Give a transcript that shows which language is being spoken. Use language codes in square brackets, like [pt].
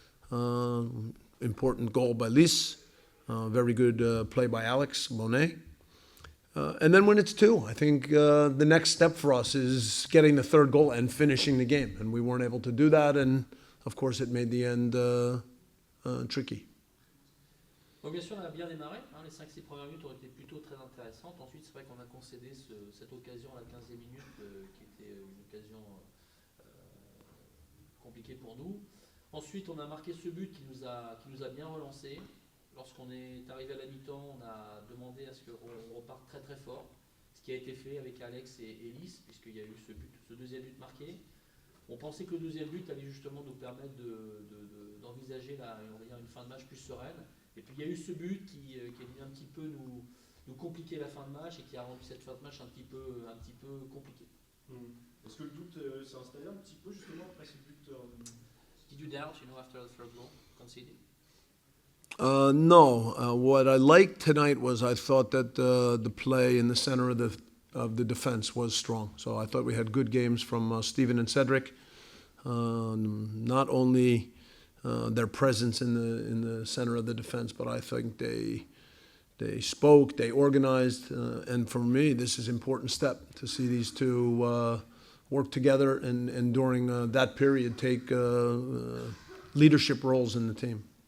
[en] Important goal by Lys. Very good play by Alex Monet. And then when it's 2, I think the next step for us is getting the third goal and finishing the game. And we weren't able to do that, and of course it made the end tricky. [fr] Donc bien sûr, on a bien démarré. Les 5-6 premières minutes ont été plutôt très intéressantes. Ensuite, c'est vrai qu'on a concédé cette occasion à la 15e minute qui était une occasion compliquée pour nous. Ensuite, on a marqué ce but qui nous a bien relancé. Lorsqu'on est arrivé à la mi-temps, on a demandé à ce qu'on reparte très très fort, ce qui a été fait avec Alex et Lys, puisqu'il y a eu ce deuxième but marqué. On pensait que le deuxième but allait justement nous permettre d'envisager une fin de match plus sereine. Et puis il y a eu ce but qui est venu un petit peu nous compliquer la fin de match et qui a rendu cette fin de match un petit peu compliquée. Est-ce que le doute s'est installé un petit peu justement après ce but? [en] Did you doubt, after the third goal conceded? No. What I liked tonight was I thought that the play in the center of the defense was strong. So I thought we had good games from Steven and Cedric. Not only their presence in the center of the defense, but I think they spoke, they organized, and for me, this is an important step to see these two work together and during that period take leadership roles in the team.